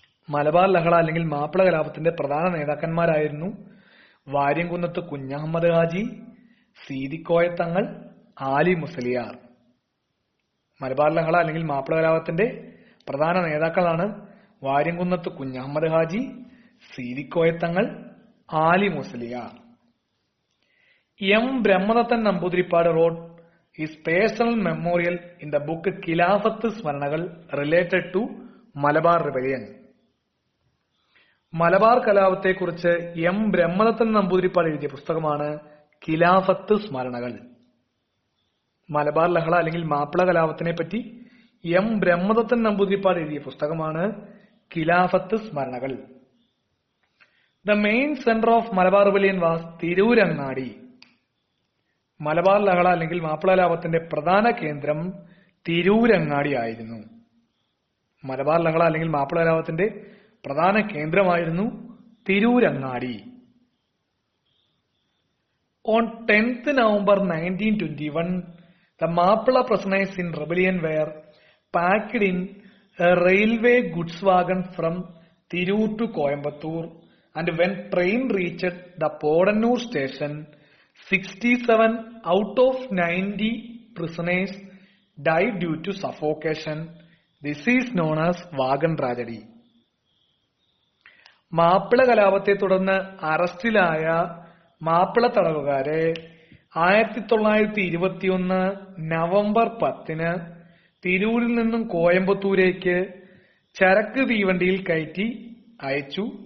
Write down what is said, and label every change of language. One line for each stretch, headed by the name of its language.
Malayalam: മലബാർ ലഹള അല്ലെങ്കിൽ മാപ്പിള കലാപത്തിന്റെ പ്രധാന നേതാക്കന്മാരായിരുന്നു വാര്യംകുന്നത്ത് കുഞ്ഞഹമ്മദ് ഹാജി, സീതിക്കോയ തങ്ങൾ, ആലി മുസ്ലിയാർ. മലബാർ ലഹള അല്ലെങ്കിൽ മാപ്പിള കലാപത്തിന്റെ പ്രധാന നേതാക്കളാണ് വാര്യംകുന്നത്ത് കുഞ്ഞഹമ്മദ് ഹാജി, സീതിക്കോയ തങ്ങൾ, ആലി Musliyar.
English: M Brahmadathan Namboodiripad wrote his personal memorial in the book Khilafat Smaranakal related to Malabar rebellion.
Malayalam: Malabar കലാപത്തെക്കുറിച്ച് M Brahmadathan Namboodiripad എഴുതിയ പുസ്തകമാണ് ഖിലാഫത്ത് സ്മരണകൾ. മലബാർ ലഹള അല്ലെങ്കിൽ മാപ്പിള കലാപത്തിനെ പറ്റി എം ബ്രഹ്മദത്തൻ നമ്പൂതിരിപ്പാട് എഴുതിയ പുസ്തകമാണ് ഖിലാഫത്ത് സ്മരണകൾ.
English: The main center of Malabar Rebellion was Tirurangadi.
Malayalam: Malabar ലഹള അല്ലെങ്കിൽ മാപ്പിള കലാപത്തിന്റെ പ്രധാന കേന്ദ്രം തിരൂരങ്ങാടി ആയിരുന്നു. മലബാർ ലഹള അല്ലെങ്കിൽ മാപ്പിള കലാപത്തിന്റെ പ്രധാന കേന്ദ്രമായിരുന്നു Tirurangadi.
English: On 10th November 1921, the Mappila prisoners in rebellion were packed in a railway goods wagon from Tirur to Coimbatore, and when train reached the Podannur station, 67 out of 90 prisoners died due to suffocation. This is known as wagon tragedy.
Malayalam: Mappila കലാപത്തെ തുടർന്ന് അറസ്റ്റിലായ മാപ്പിള തടവുകാരെ 1921 November 10 തിരൂരിൽ നിന്നും കോയമ്പത്തൂരേക്ക് ചരക്ക് തീവണ്ടിയിൽ കയറ്റി അയച്ചു.